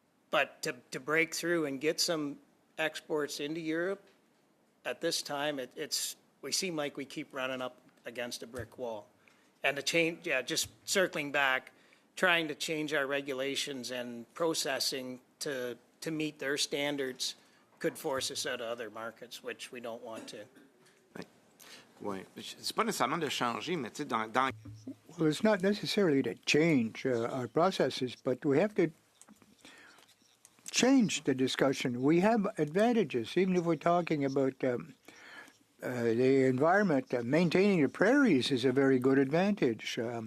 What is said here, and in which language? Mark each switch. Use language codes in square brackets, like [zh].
[en] But to break through and get some exports into Europe, at this time, we seem like we keep running up against a brick wall. And to change, just circling back, trying to change our regulations and processing to meet their standards could force us out of other markets, which we don't want to. [fr] Oui. C'est pas nécessairement de changer, mais tu sais, dans... [en] Well, it's not necessarily to change our processes, but we have to change the discussion. We have advantages, even if we're talking about the environment. Maintaining the prairies is a very good advantage.